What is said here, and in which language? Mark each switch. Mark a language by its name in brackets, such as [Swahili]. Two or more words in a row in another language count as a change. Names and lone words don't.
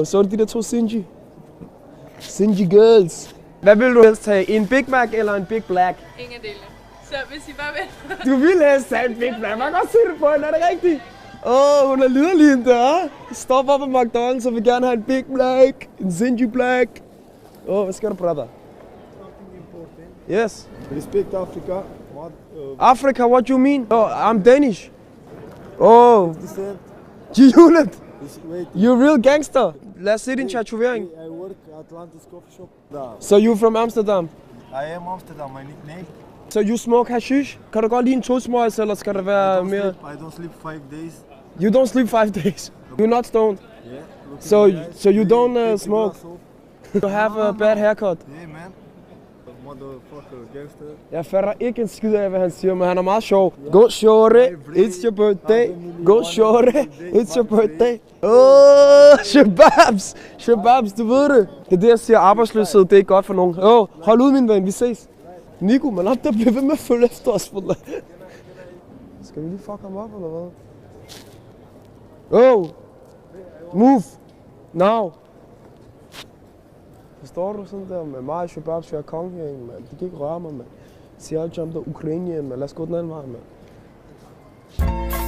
[Danish] Så er det de der 2 Sinji girls. Hvad vil du helst have? En Big Mac eller en Big Black? Ingen dele. Så hvis I bare vil. Du vil helst have en Big Mac, man kan godt se det på hende, er det rigtigt? Hun er liderlig hende der. Stop op på McDonald's og vil gerne have en Big Black. En Sinji Black. Hvad sker der, [English] brother? Yes. Respect Africa. What? Africa, what you mean? I'm Danish. G-Unit. Wait. You real gangster. [Danish] Lad os se din tatovering. [English] I work Atlantis Coffee Shop. So you from Amsterdam? I am Amsterdam, my nickname. So you smoke hashish? [Danish] Kan du godt lide en 2 smøgs, eller skal der være mere? [English] I don't sleep 5 days. You don't sleep 5 days. You're not stoned. Yeah. So you don't smoke. You have a bad haircut. Yeah, man. Motherfucker, gangster. [Danish] Jeg fatter ikke en skid af, hvad han siger, men han er meget sjov. [English] Go shorty, it's your birthday. Go shorty, it's your birthday. [Danish] Shababs, du ved det. Det er det, jeg siger, arbejdsløshed, det er ikke godt for nogen. Hold ud, min ven, vi ses. Nico, man op der bliver ved med at følge efter os. Skal vi lige fuck ham op, eller hvad? [English] Move. Now. [Danish] Forstår du sådan der med mig og shababs, jeg er kongen herinde, mand. De kan ikke røre mig, mand. Siger jeg, jump der Ukrainien, mand. Lad os gå den anden vej, mand.